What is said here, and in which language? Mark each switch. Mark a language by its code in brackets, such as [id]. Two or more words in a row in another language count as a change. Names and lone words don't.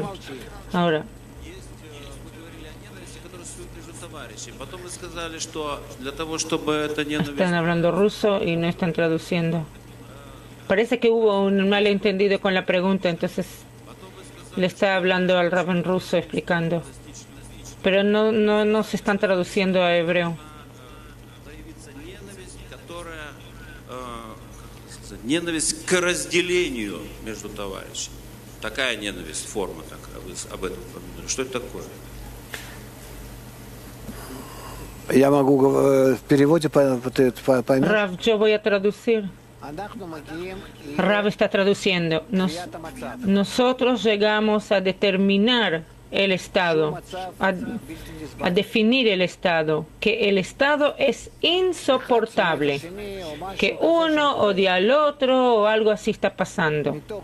[es] Ahora, están hablando ruso y no están traduciendo. Parece que hubo un malentendido con la pregunta, entonces le está hablando al Rab en ruso, explicando. Pero no se están traduciendo a hebreo. [ru] Ненависть к разделению между товарищами. Такая ненависть, форма такая. Вы об этом упомянули. Что это такое? Я могу в переводе поймать. Рав, [es] yo voy a traducir. Rav está traduciendo. Nosotros llegamos a determinar el estado, a definir el estado, que el estado es insoportable, que uno odia al otro o algo así está pasando.